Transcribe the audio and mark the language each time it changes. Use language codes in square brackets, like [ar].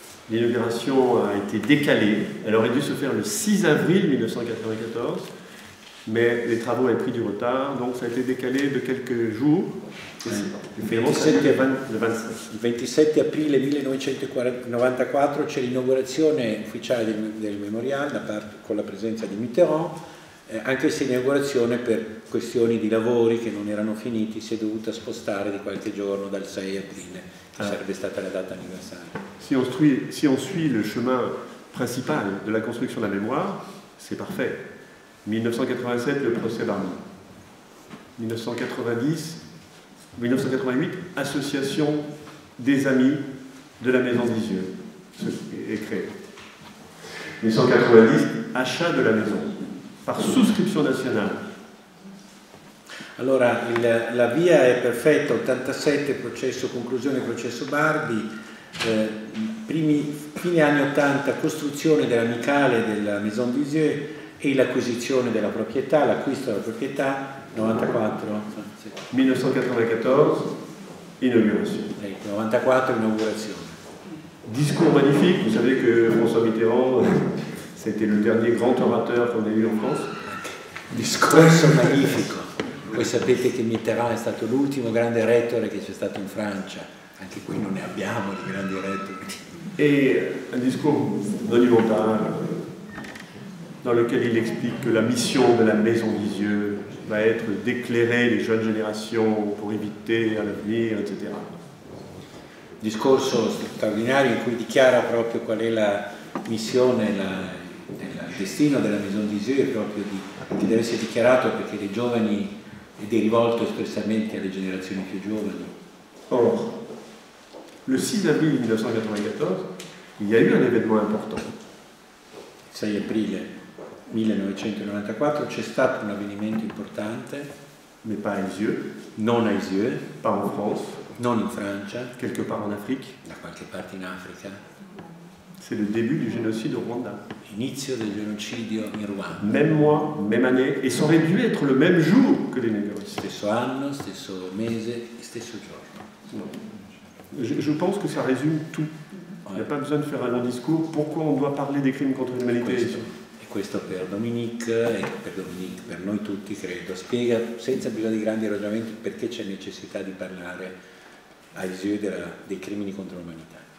[fr] L'inauguration a été décalée. Elle aurait dû se faire le 6 avril 1994, mais les travaux avaient pris du retard, donc ça a été décalé de quelques jours. [it] Il 27 aprile 1994 c'è l'inaugurazione ufficiale del memoriale con la presenza di Mitterrand, anche se l'inaugurazione per questioni di lavori che non erano finiti si è dovuta spostare di qualche giorno dal 6 aprile, che sarebbe stata la data anniversaria. [fr] Si on suit le chemin principal de la construction de la mémoire, c'est parfait. 1987, le procès Barbie. 1988, association des amis de la Maison d'Isieux est créée. 1990, achat de la maison par souscription nationale. [it] Allora, la via è perfetta, 87 conclusione processo Barbie, fine anni 80 costruzione dell'amicale della Maison d'Isieux e l'acquisizione della proprietà, l'acquisto della proprietà, 94. [fr] 1994, inauguration. [it] 94, inaugurazione. [fr] Discours magnifique, vous savez que François Mitterrand, c'était le dernier grand orateur qu'on a eu en France. [it] Discorso magnifico. Voi sapete che Mitterrand è stato l'ultimo grande rettore che c'è stato in Francia, anche qui non ne abbiamo di grandi rettori. [fr] Et un discours monumental dans lequel il explique que la mission de la Maison d'Isieux va être d'éclairer les jeunes générations pour éviter à l'avenir, etc. [it] Discorso straordinario in cui dichiara proprio qual è la missione, il destino della Maison d'Isieux, proprio che deve essere dichiarato perché dei giovani ed è rivolto espressamente alle generazioni più giovani. [fr] Or, le 6 avril 1994, il y a eu un événement important. [it] Il 6 aprile 1994 c'è stato un avvenimento importante, [fr] mais pas à Isieux, [it] non a Isieux, [fr] pas en France, [it] non in Francia, [fr] quelque part en Afrique. [it] da qualche parte in Africa. [fr] C'est le début du génocide au Rwanda. [it] Inizio del genocidio in Rwanda. [fr] Même mois, même année, et ça aurait dû être le même jour que l'inauguration. [it] Stesso anno, stesso mese e stesso giorno. [fr] Je pense que ça résume tout. Il n'y a pas besoin de faire un long discours. Pourquoi on doit parler des crimes contre l'humanité? [it] E questo per Dominique e per noi tutti credo spiega senza bisogno di grandi ragionamenti perché c'è necessità di parlare a Isieux dei crimini contro l'umanità.